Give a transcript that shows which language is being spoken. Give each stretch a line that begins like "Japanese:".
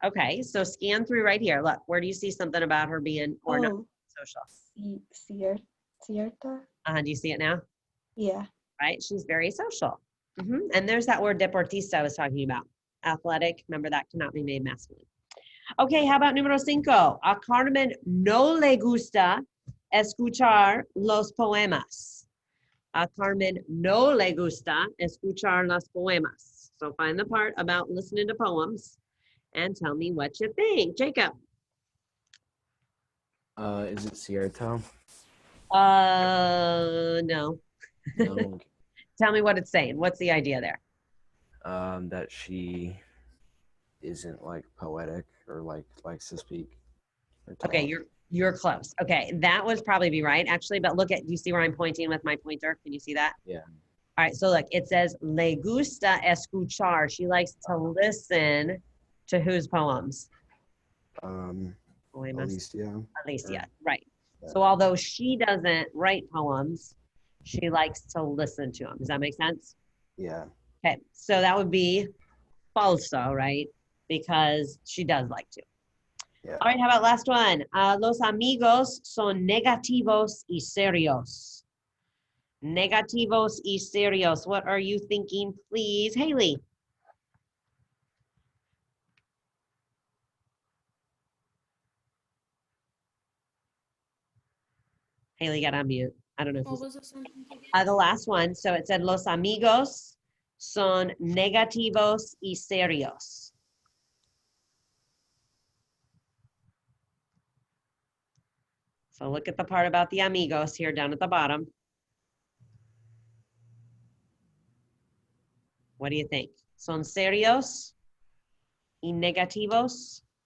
English: Okay, so scan through right here. Look, where do you see something about her being or not social?
Spanish: Cierta?
English: Do you see it now? Yeah. Right, she's very social. And there's that word deportista I was talking about. Athletic, remember that cannot be made masculine. Okay, how about número 5?
Spanish: A Carmen no le gusta escuchar los poemas. A Carmen no le gusta escuchar los poemas.
English: So find the part about listening to poems and tell me what you think. Jacob. Is it cierto? No. No. Tell me what it's saying. What's the idea there? That she isn't like poetic or like likes to speak. Or talk. Okay, you're close. Okay, that would probably be right, actually. But look at, do you see where I'm pointing with my pointer? Can you see that? Yeah. All right, so look, it says
Spanish: le gusta escuchar.
English: She likes to listen to whose poems? Alicia. Alicia, right. So although she doesn't write poems, she likes to listen to them. Does that make sense? Yeah. Okay, so that would be falso, right? Because she does like to. Yeah. All right, how about last one?
Spanish: Los amigos son negativos y serios. Negativos y serios.
English: What are you thinking, please? Haley. Haley got on mute. I don't know if What you was the sentence again? the last one. So it said,
Spanish: los amigos son negativos y serios.
English: So look at the part about the amigos here down at the bottom. What do you think?
Spanish: Son serios y negativos?